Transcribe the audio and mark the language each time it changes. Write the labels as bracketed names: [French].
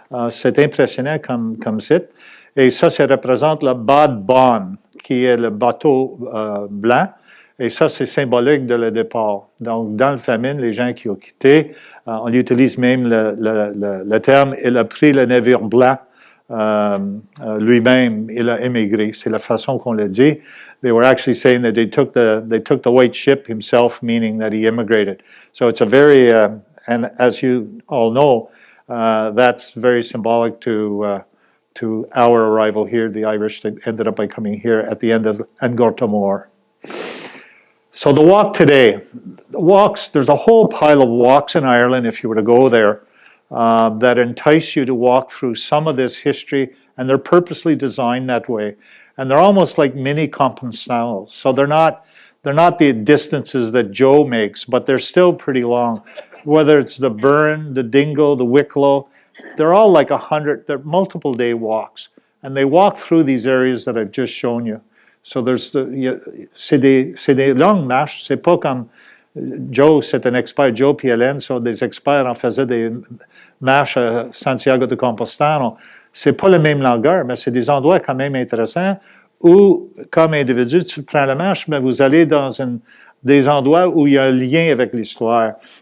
[French] C'est impressionnant comme site. Et ça représente le Bad Bon, qui est le bateau blanc. Et ça, c'est symbolique de le départ. Donc, dans le famine, les gens qui ont quitté, on utilise même le terme, il a pris le navire blanc lui-même, il a émigré. C'est la façon qu'on le dit. [English] They were actually saying that they took the white ship himself, meaning that he immigrated. So it's a very, and as you all know, that's very symbolic to our arrival here, the Irish that ended up by coming here at the end of Angor-Tamor. So the walk today, there's a whole pile of walks in Ireland, if you were to go there, that entice you to walk through some of this history, and they're purposely designed that way. And they're almost like mini compensations. So they're not the distances that Joe makes, but they're still pretty long. Whether it's the Burn, the Dingle, the Wicklow, they're all like 100, they're multiple day walks. And they walk through these areas that I've just shown you. [French] So c'est des longues marches. C'est pas comme Joe, c'est un expert, Joe et Hélène sont des experts, on faisait des marches à Santiago de Compostela. C'est pas la même longueur, mais c'est des endroits quand même intéressants où, comme individu, tu prends la marche, mais vous allez dans des endroits où il y a un lien avec l'histoire.